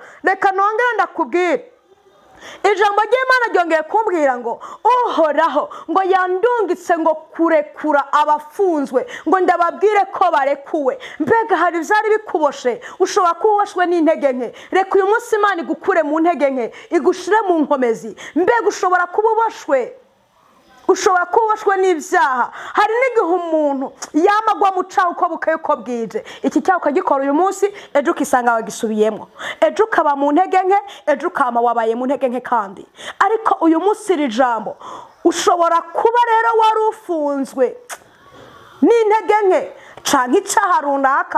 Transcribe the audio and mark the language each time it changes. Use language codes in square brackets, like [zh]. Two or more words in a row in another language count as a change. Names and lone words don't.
[rn] Reka nongere ndakubwira ijambo ry'Imana ryongeye kumbwira ngo uhoraho ngo yandungitse ngo kurekura abafunzwe ngo ndababwire ko barekuwe. Mbega hari vyari bikuboshe, ushobora kuboshwe n'intege nke. Reka uyu munsi Imana igukure mu ntege nke igushire mu nkomezi. Mbega ushobora kuboshwe n'ivyaha. Hari n'igihe umuntu yamagwa mu caho uko bukaye uko bwije. Iki cyaho ukagikora uyu munsi, ejo ukisanga wagisubiyemo, ejo ukaba mu ntege nke, ejo ukama wabaye mu ntege nke kandi. Ariko uyu munsi iri jambo ushobora kuba rero wari ufunzwe n'intege nke canke icaha runaka.